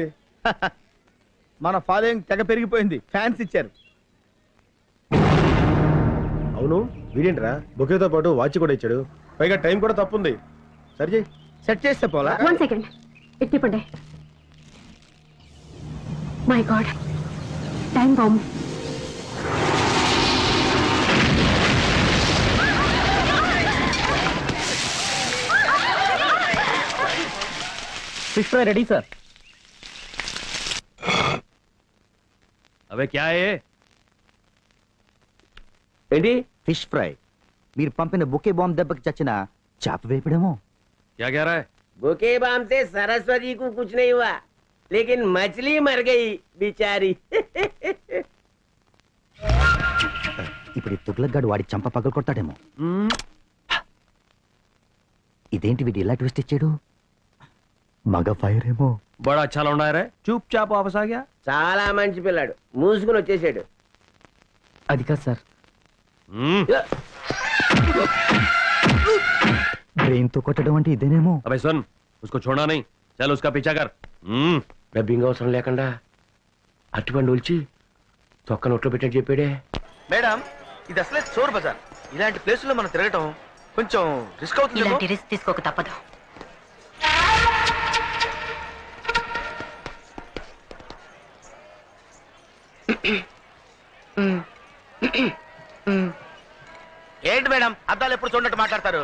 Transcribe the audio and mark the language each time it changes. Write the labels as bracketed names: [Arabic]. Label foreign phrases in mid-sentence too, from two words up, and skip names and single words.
[Telugu] మన ఫాలోయింగ్ తెగ పెరిగిపోయింది, ఫ్యాన్స్ ఇచ్చారు. అవును, వీడేంట్రా బొకేతో పాటు వాచ్ కూడా ఇచ్చాడు, పైగా టైం కూడా తప్పుంది. సరి చేయి. సెట్ చేస్తే పోలా. 1 సెకండ్ ఎత్తిపండి. [English] my god, time bomb. fish fry ready sir. [Hindi] अबे क्या है? [Telugu] ఏంటి? [English] fish fry. [Telugu] మీరు పంపిన [English] bouquet bomb [Telugu] దెబ్బకి చచ్చిన చేప వేపడేమో. [Hindi] क्या कह रहा है? बुके बम से सरस्वती को कुछ नहीं हुआ, लेकिन मछली मर गई बेचारी. [Telugu] ఇప్పుడు ఈ తుగ్లక్గాడు వాడి చంప పగలు కొడతాడేమో. ఇదేంటి వీడు ఇలా ట్విస్ట్ ఇచ్చాడు? మగ ఫైర్ ఏమో. [Hindi] बड़ा अच्छा लौंडा है रे. चुपचाप वापस आ गया. [Telugu] చాలా మంచి పిల్లాడు, మూసుకుని వచ్చేసాడు. అది కాదు సార్. బ్రెయిన్ తో కొట్టడం అంటే ఇదేనేమో. [Hindi] अबे सुन, उसको छोड़ना नहीं, चल उसका पीछा कर. [Telugu] డబ్బింగ్ అవసరం లేకుండా అట్టిపండు ఒలిచి తొక్క నోట్లో పెట్టని చెప్పాడే. మేడం, ఇది అసలే చోర్ బజార్. ఇలాంటి ప్లేసుల్లో మనం తిరగటం కొంచెం రిస్క్ అవుతుంది. ఇలాంటి రిస్క్ తీసుకోక తప్పదు. ఏంటి మేడం, అద్దాలు ఎప్పుడు చూడట్టు మాట్లాడతారు?